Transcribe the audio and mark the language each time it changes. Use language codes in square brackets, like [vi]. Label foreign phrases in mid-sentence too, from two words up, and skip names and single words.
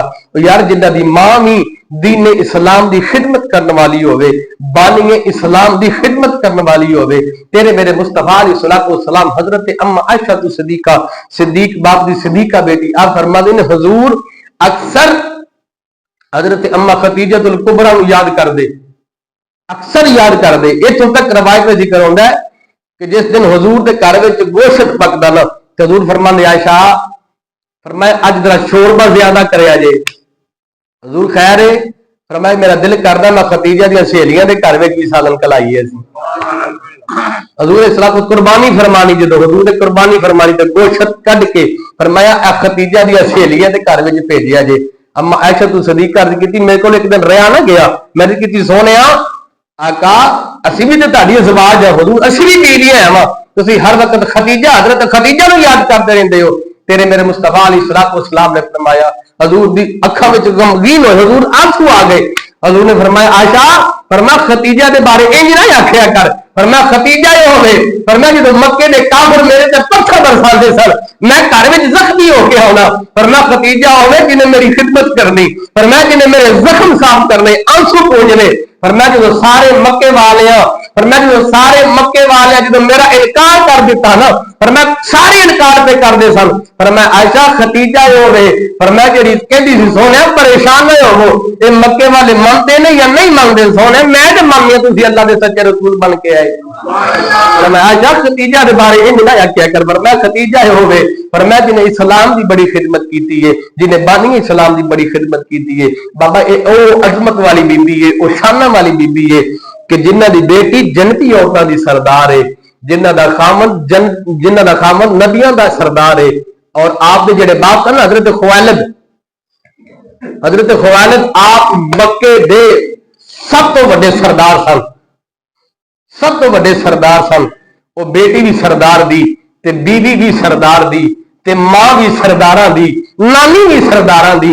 [pa] تو یار جنہوں کی ماں بھی دین اسلام کی خدمت کرنے والی ہووے، بانی اسلام کی خدمت کرنے والی ہووے، تیرے میرے مصطفیٰ علیہ السلام حضرت اماں عائشہ تو صدیقہ صدیق باپ کی صدیقہ بیٹی آپ فرماتے ہیں حضور اکثر حضرت اماں خدیجۃ الکبریٰ کو یاد کر دے، اکثر یاد کر دے. اتھوں تک روایت میں ذکر ہوتا ہے کہ جس دن حضور کے گھر میں گوشت پکدا نا تو حضور فرماندے عائشہ فرمایا اج ذرا شوربا زیادہ کریا جے. حضور خیر ہے فرمایا میرا دل کردا میں ختیجہ دی سہیلیاں دے گھر وچ بھی سالن کلائیے سی. حضور صلاح قربانی فرمانی جدو حضور نے قربانی فرمانی تے گوشت کڈ کے فرمایا اے ختیجہ دی سہیلیاں دے گھر وچ بھیجیا جے. اما عائشہ تو صدیقہ عرض کیتی میرے کول ایک دن رہا نہ گیا, میں نے کیتی سونیا آقا اسی بھی تے تہاڈی ازواج ہے, حضور اسی بھی بیویاں ہیں, تسی ہر وقت خدیجہ حضرت خدیجہ نو یاد کرتے رہندے ہو. تیرے میرے مصطفیٰ [ar] علیہ الصلوۃ والسلام [pa] نے فرمایا حضور دی اکھاں وچ غمگین ہوئے, حضور آنسو آ گئے. حضور نے فرمایا عائشہ فرمایا ختیجہ دے بارے انج نہ آکھیا کر, فرمایا ختیجہ یہ ہوے فرمایا جدوں مکے دے کافر میرے تے پتھر برساندے سن میں گھر وچ زخمی ہو کے آنا, فرمایا ختیجہ ہوے جن نے میری خدمت کرنی, فرمایا جن نے میرے زخم صاف کرنے, آنسو پوجنے. فرمایا جدوں سارے مکے والیاں فرمایا جدوں سارے مکے والیاں جدوں میرا انکار کر دیتا نا, فرمایا سارے انکار پہ کر دے سن. فرمایا عائشہ ختیجہ یہ ہوے فرمایا جڑی کہندی سی سونے پریشان نہ ہوو, اے مکے والے منتے نہیں یا نہیں منگتے سونے میں تے مننی تسی اللہ دے سچے رسول بن کے آئے. فرمایا عائشہ ختیجہ دے بارے انج نہ آکھیا کر, فرمایا ختیجہ یہ ہوے فرمایا جن اسلام دی بڑی خدمت کیتی ہے, جن بانی اسلام دی بڑی خدمت کیتی ہے. بابا اے او عظمت والی بی بی ہے, او شان والی بی بی ہے کہ جنہ دی بیٹی جنتی عورتاں دی سردار ہے, جنہ دا خامن نبیاں دا سردار ہے. اور آپ دے جڑے باپ سن حضرت خوالد آپ مکے دے سب تو بڑے سردار سن, سب تو بڑے سردار سن. وہ بیٹی بھی سردار دی تے بیوی بھی سردار دی تے ماں بھی سرداراں دی, نانی بھی سرداراں دی.